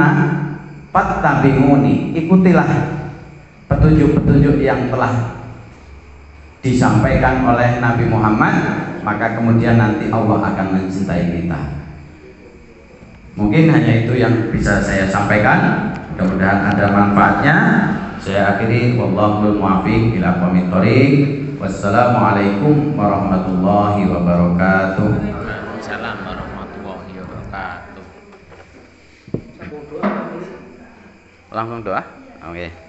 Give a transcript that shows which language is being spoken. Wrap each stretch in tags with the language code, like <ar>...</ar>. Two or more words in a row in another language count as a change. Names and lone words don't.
<id>Fattabi'uni, ikutilah petunjuk-petunjuk yang telah disampaikan oleh Nabi Muhammad, maka kemudian nanti Allah akan mencintai kita. Mungkin hanya itu yang bisa saya sampaikan. Mudah-mudahan ada manfaatnya. Saya akhiri,</id> <ar>والله الموفق إلى أقوم الطريق. والسلام عليكم ورحمة الله وبركاته. وعليكم السلام ورحمة الله وبركاته.</ar> <id>Langsung doa? Oke.</id>